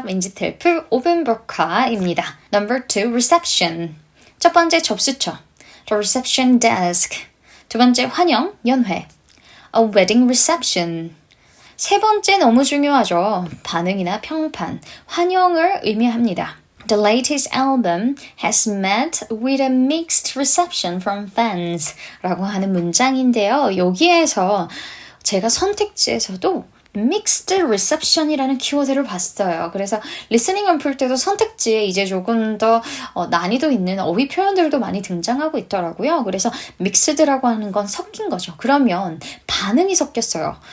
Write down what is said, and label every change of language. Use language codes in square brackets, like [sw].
[ko] 민지텔프 오븐버커입니다. [en] Number 2, reception. [ko] 첫 번째 접수처, [en] the reception desk. [ko] 두 번째 환영, 연회, [en] a wedding reception. [ko] 세 번째 너무 중요하죠. 반응이나 평판, 환영을 의미합니다. [en] The latest album has met with a mixed reception from fans [ko] 라고 하는 문장인데요. 여기에서 제가 선택지에서도 mixed reception이라는 키워드를 봤어요. 그래서 리스닝을 풀 때도 선택지에 이제 조금 더 난이도 있는 어휘 표현들도 많이 등장하고 있더라고요. 그래서 mixed라고 하는 건 섞인 거죠. 그러면 반응이 섞였어요.